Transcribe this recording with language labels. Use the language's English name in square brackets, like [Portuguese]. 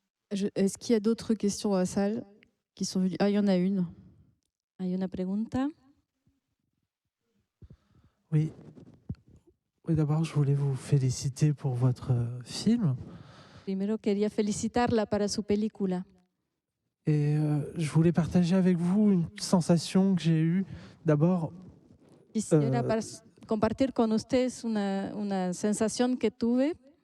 [French] Est-ce qu'il y a d'autres questions dans la salle qui sont venues? Ah, il y en a une. [Spanish] Hay una pregunta. [French] Oui. Oui, d'abord, je voulais vous féliciter pour votre film. [Spanish] Primero quería felicitarla para su película. [French] Et je voulais partager avec vous une sensation que j'ai eue. D'abord, [Spanish] quisiera compartir con ustedes una sensación que tuve.